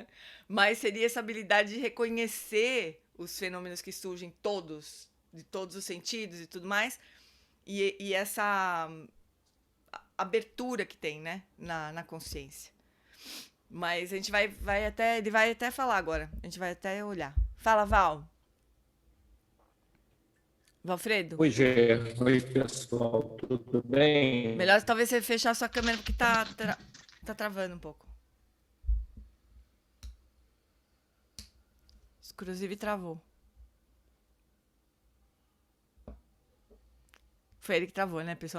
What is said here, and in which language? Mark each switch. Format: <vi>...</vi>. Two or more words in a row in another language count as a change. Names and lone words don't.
<pt>Mas seria essa habilidade de reconhecer os fenômenos que surgem todos, de todos os sentidos e tudo mais, e essa abertura que tem, né, na consciência. Mas a gente ele vai até falar agora, a gente vai até olhar. Fala, Val. Valfredo? Oi, Gê. Oi, pessoal. Tudo bem? Melhor talvez você fechar sua câmera, porque tá travando um pouco. Inclusive, travou. Foi ele que travou, né, pessoal?</pt>